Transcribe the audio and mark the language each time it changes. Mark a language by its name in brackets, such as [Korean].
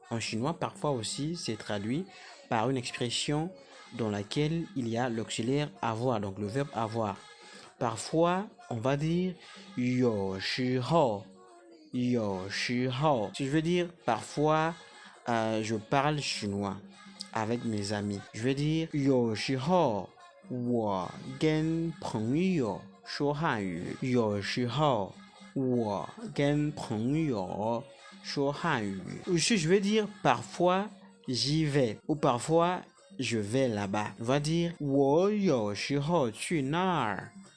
[French] En chinois parfois aussi c'est traduit par une expression dans laquelle il y a l'auxiliaire avoir, donc le verbe avoir. Parfois on va dire [Chinese] 有时候 有时候. [French] Si je veux dire parfois je parle chinois avec mes amis. Je veux dire [Chinese] 有时候我跟朋友说汉语。有时候我跟朋友说汉语。 [French] Aussi je veux dire parfois j'y vais ou parfois je vais là-bas. On va dire [Chinese] 我有时候去那儿。